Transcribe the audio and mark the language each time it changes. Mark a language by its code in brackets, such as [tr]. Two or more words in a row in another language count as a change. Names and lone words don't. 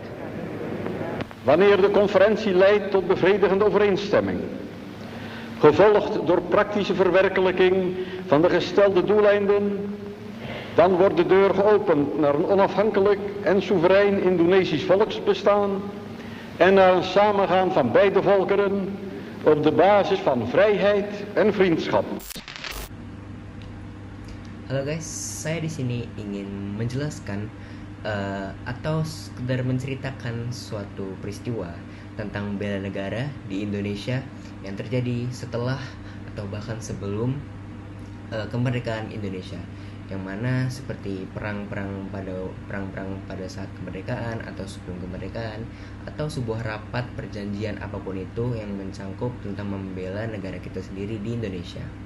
[nl] wanneer de conferentie leidt tot bevredigende overeenstemming, gevolgd door praktische verwerkelijking van de gestelde doeleinden, dan wordt de deur geopend naar een onafhankelijk en soeverein Indonesisch volksbestaan en naar een samengaan van beide volkeren op de basis van vrijheid en vriendschap. [id] Halo guys, saya di sini ingin menjelaskan atau sekedar menceritakan suatu peristiwa tentang bela negara di Indonesia yang terjadi setelah atau bahkan sebelum kemerdekaan Indonesia, yang mana seperti perang-perang pada saat kemerdekaan atau sebelum kemerdekaan, atau sebuah rapat perjanjian apapun itu yang mencangkup tentang membela negara kita sendiri di Indonesia.